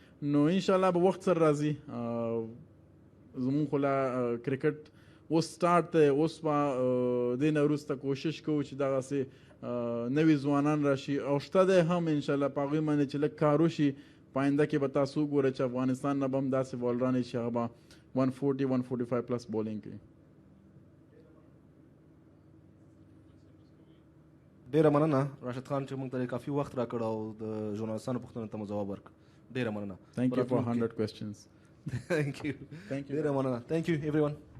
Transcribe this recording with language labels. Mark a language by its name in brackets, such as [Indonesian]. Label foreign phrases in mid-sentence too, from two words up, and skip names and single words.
[Pashto] نو انشاءالله به وخت سره راځي، زمونږ خو لا کرکټ اوس سټارټ دی، اوس به دې نه وروسته کوشش کوو چې دغسې نوي ځوانان راشي او شته دی هم انشاءالله په هغوی باندې چې لږ کار وشي په آینده کې به تاسو وګورئ چې افغانستان نه به هم داسې بولران وي چې هغه به 140 145 پلس بولینګ کوي. ډیره مننه راشد خان چې موږ ته کافي وخت راکړ او د ژورنالستانو پوښتنو ته مو ځواب ورکړ. ډیره مننه. [English] Thank you for 100 questions. Thank you. [Pashto] ډیره مننه. [English] Thank you everyone.